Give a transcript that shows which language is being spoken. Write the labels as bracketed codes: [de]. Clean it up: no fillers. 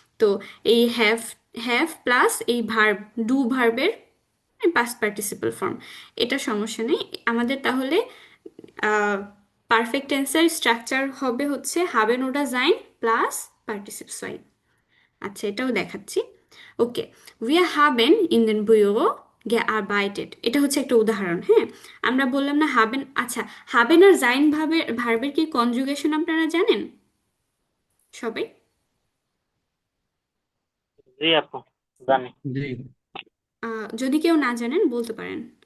[bn] তো এই have, have plus এই ভার্ব, ডু ভার্বের পাস্ট পার্টিসিপল ফর্ম, এটা সমস্যা নেই আমাদের। তাহলে পারফেক্ট টেন্সের স্ট্রাকচার হবে হচ্ছে হাবেন ওডা জাইন প্লাস পার্টিসিপ সোয়াই। আচ্ছা, এটাও দেখাচ্ছি। [de] ওকে, wir haben in den Büro gearbeitet, [bn] এটা হচ্ছে একটা উদাহরণ। হ্যাঁ, আমরা বললাম না হাবেন। আচ্ছা, হাবেন আর জাইন ভার্বের কি কনজুগেশন আপনারা জানেন সবাই? জি আপু, জানি। জি যদি কেউ না জানেন বলতে পারেন।